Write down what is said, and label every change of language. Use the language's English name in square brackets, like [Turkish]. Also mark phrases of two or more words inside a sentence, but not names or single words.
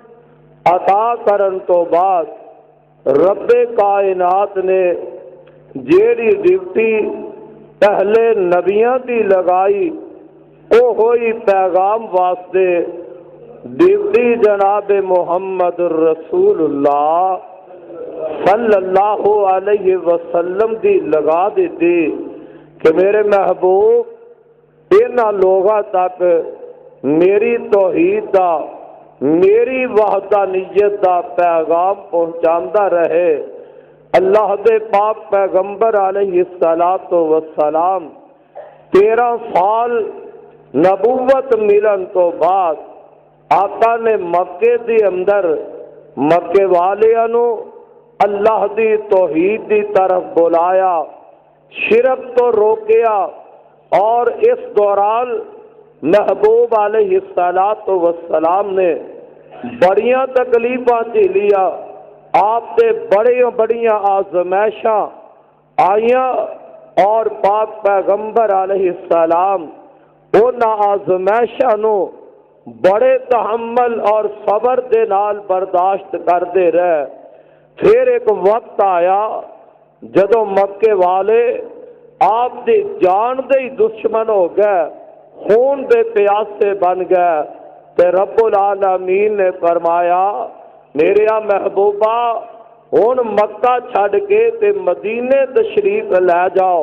[Punjabi] عطا کرن تو بعد رب کائنات نے جیڑی ڈیوٹی پہلے نبیاں دی لگائی وہ ہوئی پیغام واسطے ڈیوٹی جناب محمد [Arabic] رسول اللہ صلی اللہ علیہ وسلم [Punjabi] دی لگا دیتی کہ میرے محبوب انہاں لوگاں تک میری توحید دا، میری وحدانیت دا پیغام پہنچاندا رہے۔ اللہ دے پاک پیغمبر [Arabic] علیہ الصلوۃ والسلام [Punjabi] 13 سال نبوت ملن تو بعد آقا نے مکے دی اندر مکے والیاں نو اللہ دی توحید دی طرف بلایا، شرک تو روکیا، اور اس دوران محبوب [Arabic] علیہ الصلوۃ والسلام [Punjabi] نے بڑیاں تکلیفاں جھیلیاں، آپ تے بڑیاں آزمائشاں آئیاں، اور پاک پیغمبر [Arabic] علیہ السلام [Punjabi] انہاں آزمائشاں نو بڑے تحمل اور صبر دے نال برداشت کردے رہے۔ پھر ایک وقت آیا جدوں مکے والے آپ دی جان دے ہی دشمن ہو گئے، خون دے پیاسے بن گئے، تے [Arabic] رب العالمین [Punjabi] نے فرمایا میرے محبوبہ ہن مکہ چھڈ کے تے مدینے تشریف لے جاؤ۔